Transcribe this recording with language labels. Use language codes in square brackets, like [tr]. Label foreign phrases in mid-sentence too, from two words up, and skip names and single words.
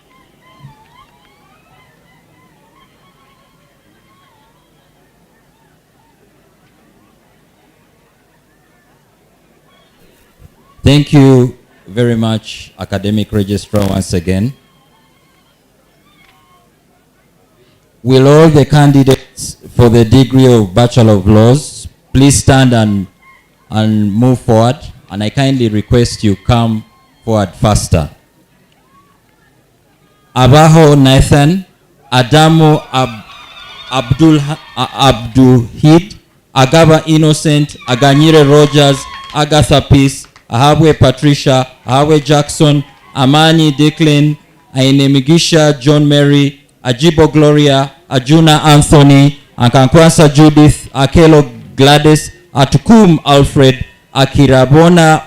[en] Thank you very much, Academic Registrar, once again. Will all the candidates for the degree of Bachelor of Laws please stand and move forward? And I kindly request you come forward faster. Abaho Nathan, Adamu Abdulhid, Agaba Innocent, Aganyire Rogers, Agatha Peace, Ahabwe Patricia, Ahabwe Jackson, Amani Declan, Ainemigisha John Mary, Ajibo Gloria, Ajuna Anthony, Akankwasa Judith, Akelo Gladys, Atukum Alfred, Akirabona